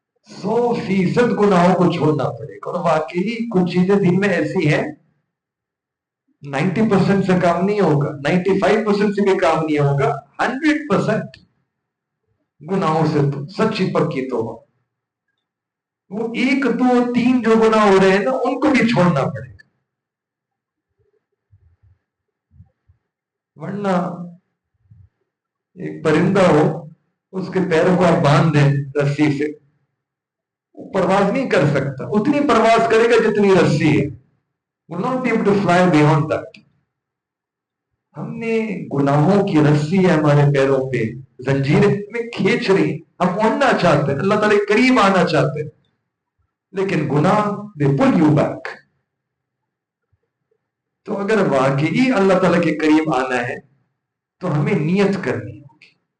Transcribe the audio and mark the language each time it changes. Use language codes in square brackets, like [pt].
[ur] 100% گناہوں کو چھوڑنا پڑے گا. اور واقعی کچھ چیزیں دن میں ایسی ہیں 90% سے کام نہیں ہوگا، 95% سے بھی کام نہیں ہوگا، 100% گناہوں سے تو سچی پکی تو وہ 1 2 3 جو گناہ ہو رہے ہیں نا ان کو بھی چھوڑنا پڑے گا. ورنہ ایک پرندہ ہو، اس کے پیروں کو آپ باندھ دیں رسی سے، وہ پرواز نہیں کر سکتا. اتنی پرواز کرے گا جتنی رسی ہے. [en] will not be able to fly beyond that. [ur] ہم نے گناہوں کی رسی ہے ہمارے پیروں پہ، زنجیریں میں کھینچ رہی، ہم اڑنا چاہتے ہیں، اللہ تعالیٰ کے قریب آنا چاہتے ہیں، لیکن گناہ [en] they pull you back. [ur] تو اگر واقعی اللہ تعالیٰ کے قریب آنا ہے تو ہمیں نیت کرنی ہوگی.